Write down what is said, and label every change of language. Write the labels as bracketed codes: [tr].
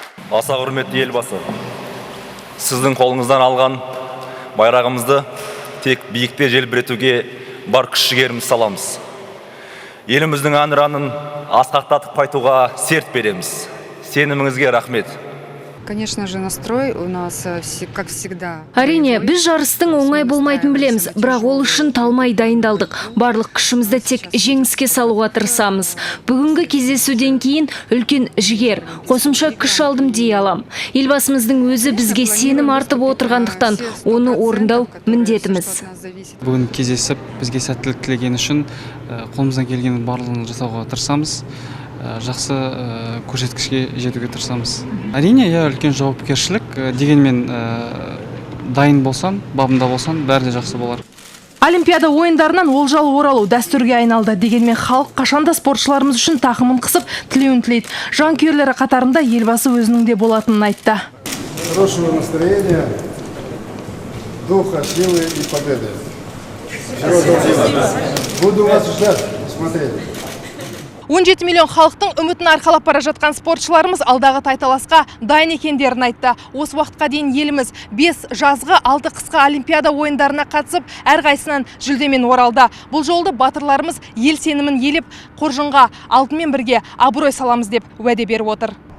[kk] Аса құрметті елбасы, сіздің қолыңыздан алған байрағымызды тек биікте желбіретуге бар күш жігеріміз саламыз. Еліміздің әнұранын асқақтатып айтуға серт береміз. Сеніміңізге рахмет. [ru] Конечно же, настрой у нас, как всегда. [kk] Әрине, біз жарыстың оңай болмайтын білеміз, бірақ ол үшін талмай дайындалдық. Барлық күшімізді тек жеңіске салуға тырысамыз. Бүгінгі кездесуден кейін үлкен жігер, қосымша күш алдым дей алам. Елбасымыздың өзі бізге сенім артып отырғандықтан оны орындау міндетіміз. Бүгін кездесіп, бізге сәттілік тілеген үшін қолымыздан келген барлығын жасауға тырысамыз. Жақсы көрсеткішке жетуге тырысамыз. Әрине, үлкен жауапкершілік, дегенмен дайын болсан, бабында болсан, бәрі де жақсы болар. Олимпиада ойындарынан олжалы оралу дәстүрге айналды. Дегенмен халық қашанда спортшыларымыз үшін тақымын қысып, тілеуін тілейді. Жанкүйерлері қатарында елбасы өзінің де болатынын айтты. [ru] Хорошего настроения, духа, силы и победы. Буду вас ждать, смотреть. [kk] 17 миллион халықтың үмітін арқалап бара жатқан спортшыларымыз алдағы тайталасқа дайын екендерін айтты. Осы уақытқа дейін еліміз 5 жазғы 6 қысқы олимпиада ойындарына қатысып, әрқайсынан жүлдемен оралды. Бұл жолды батырларымыз ел сенімін елеп, қоржынға алтынмен бірге абырой саламыз деп уәде беріп отыр.